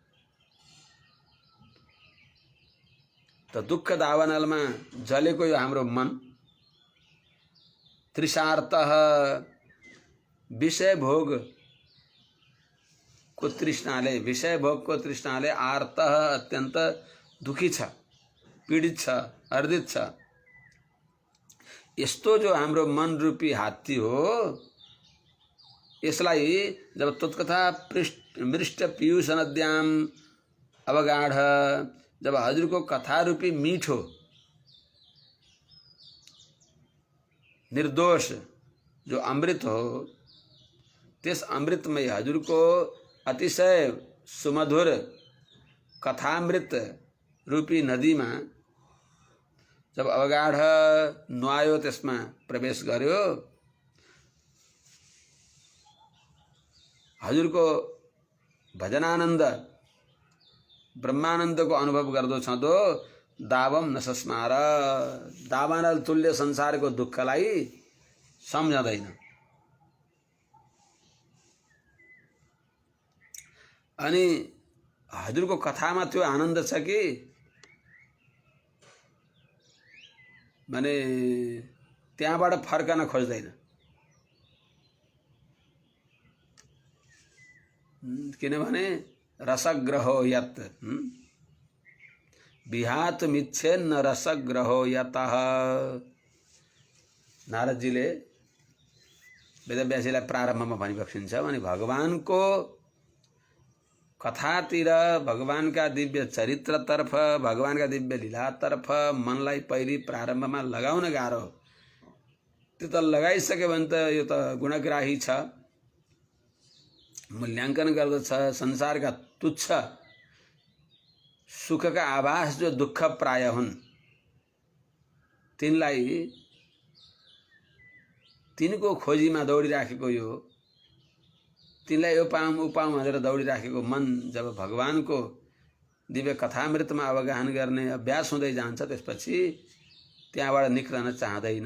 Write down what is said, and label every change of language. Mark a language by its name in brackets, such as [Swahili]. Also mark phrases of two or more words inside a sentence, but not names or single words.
[Nepali] त दुःख दावानलमा जलेको यो हाम्रो मन तृषार्तः, विषय भोग को तृष्णाले, विषय भोग को तृष्णाले आर्तः, अत्यंत दुखी छ, पीडित छ, अर्दित छ। यस्तो जो हाम्रो मन रूपी हात्ती हो, यसलाई जब [Sanskrit] तत्कथा मृष्ट पीयूष नद्याम अवगाढ़, [Nepali] जब हजुर को कथा रूपी मीठो निर्दोष जो अमृत हो, त्यस अमृतमय हजुर को अतिशय सुमधुर कथामृत रूपी नदी में जब अवगाढ़ नुहायो, त्यसमा प्रवेश गर्यो, हजुर को भजनानंद ब्रह्मानंद को अनुभव गर्दो छँदो [Sanskrit] दावम न सस्मार, [Nepali] दावानल तुल्य संसार को दुःखलाई सम्झदैन। अनि हजुर को कथामा त्यो आनन्द छ कि माने त्यहाँबाट फर्कन खोज्दैन, किनभने [Sanskrit] रसग्रहो यत् विहात मिच्छेन्न रसग्रहो यतः। [Nepali] नारदजीले वेदव्यासीलाई प्रारम्भमा भनिबक्सिन्छ भने भगवान को कथातिर, भगवान का दिव्य चरित्र तर्फ, भगवान का दिव्य लीला तर्फ मनलाई पहिले प्रारम्भमा लगाउन गाह्रो। त्यो त लगाइसक्यो भने त यो त गुणग्राही छ, मूल्यांकन गर्दछ। संसार का तुच्छ सुख का आभास जो दुःख प्राय हुन्, तिनलाई तिनको खोजीमा दौडिराखेको यो तिनलाई यो पाऊँ ऊ पाऊँ भनेर दौडिराखेको मन जब भगवानको दिव्य कथामृतमा अवगाहन गर्ने अभ्यास हुँदै जान्छ त्यसपछि त्यहाँबाट निक्लन चाहँदैन।